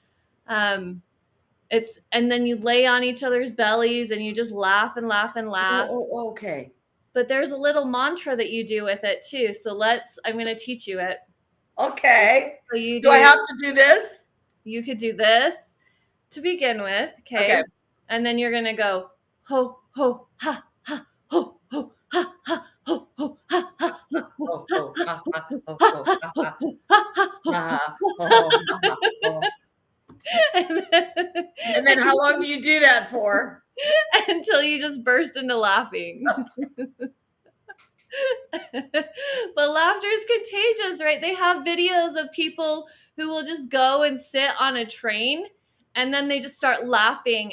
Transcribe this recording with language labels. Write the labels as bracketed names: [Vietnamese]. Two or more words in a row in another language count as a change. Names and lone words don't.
[English] And then you lay on each other's bellies and you just laugh and laugh and laugh. Okay. But there's a little mantra that you do with it too. So I'm going to teach you it. Okay. So Do I have to do this? you could do this to begin with. Okay. Okay. And then you're going to go ho, ho, ha, ha, ho, ho, ha, ha, ho, ho, ha, ha, ho, ho, Oh, ha, oh, ha, ha, ha, oh, ha, oh, ha, ha, ho, ha, ho, ha, ha, ho, ha, ha, ho, oh, ha, ha, oh. and And then how long do you do that for? until you just burst into laughing. But laughter is contagious, right? They have videos of people who will just go and sit on a train and then they just start laughing.